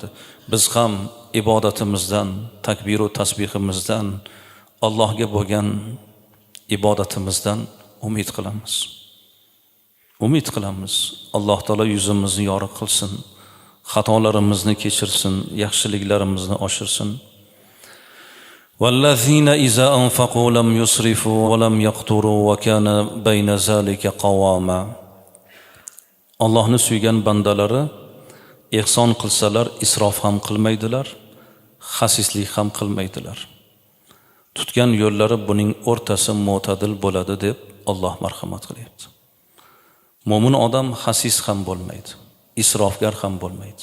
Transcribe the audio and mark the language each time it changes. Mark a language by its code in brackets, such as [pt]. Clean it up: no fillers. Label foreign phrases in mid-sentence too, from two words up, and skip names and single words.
[uz] Biz ham ibodatimizdan, takbir va tasbihimizdan, Allohga bo'lgan ibodatimizdan umid qilamiz. Umid qilamiz. Alloh taolo yuzimizni yorug' qilsin, xatolarimizni kechirsin, yaxshiliklarimizni oshirsin. [ar] والذين إذا أنفقوا لم يسرفوا ولم يقتروا وكان بين ذلك قواما. [uz] Allohni suygan bandalari ihson qilsalar isrof ham qilmaydilar, xasislik ham qilmaydilar. Tutgan yo'llari buning o'rtasi mo'tadil bo'ladi deb Alloh marhamat qilyapti. Mo'min odam xasis ham bo'lmaydi, isrofgar ham bo'lmaydi.